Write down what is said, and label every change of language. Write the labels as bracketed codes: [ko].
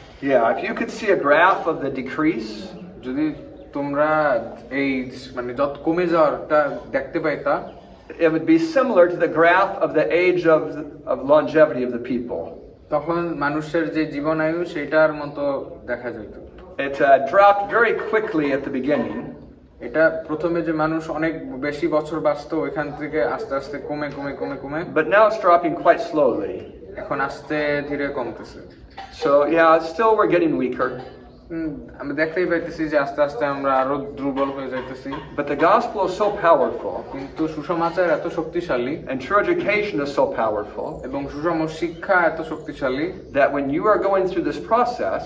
[en] Yeah, if you could see a graph of the decrease, [bn] যদি তোমরা এই মানে যত কমে যাওয়াটা দেখতে পাইতা, [en] it would be similar to the graph of the age of longevity of the people. [bn] তখন মানুষের যে জীবনায়ু সেটার মতো দেখা যেত। [en] It dropped very quickly at the beginning, [bn] এটা প্রথমে যে মানুষ অনেক বেশি বছর বাঁচতো, ওইখান থেকে আস্তে আস্তে কমে কমে কমে কমে [en] but now it's dropping quite slowly. [bn] এখন আস্তে ধীরে কমতেছে। [en] So yeah, still we're getting weaker, [bn] আমি দেখতেই পাইতেছি যে আস্তে আস্তে আমরা আরো দুর্বল হয়ে যাইতেছি। [en] but the gospel is so powerful [bn] কিন্তু সুসমাচার এত শক্তিশালী [en] and true education is so powerful [bn] এবং সুষম শিক্ষা এত শক্তিশালী [en] that when you are going through this process,